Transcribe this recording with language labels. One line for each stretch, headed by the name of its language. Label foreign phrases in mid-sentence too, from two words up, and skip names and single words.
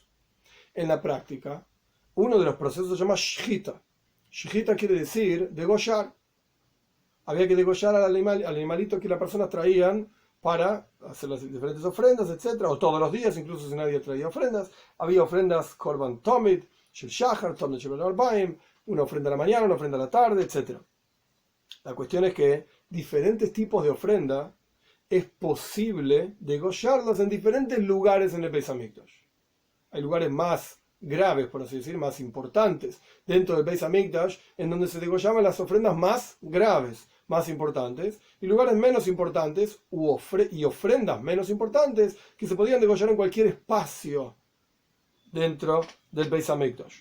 Spanish: En la práctica, uno de los procesos se llama shchita. Shchita quiere decir degollar. Había que degollar al animalito que las personas traían para hacer las diferentes ofrendas, etc. O todos los días, incluso si nadie traía ofrendas. Había ofrendas
Hebrew: קרבן תמיד, של שחר, תמיד של ערביים,
Spanish: una ofrenda a la mañana, una ofrenda a la tarde, etc. La cuestión es que diferentes tipos de ofrenda es posible degollarlos en diferentes lugares en el Beis Hamikdash. Hay lugares más graves, por así decir, más importantes dentro del Beis Hamikdash, en donde se degollaban las ofrendas más graves, más importantes, y lugares menos importantes y ofrendas menos importantes que se podían degollar en cualquier espacio dentro del Beis Hamikdash.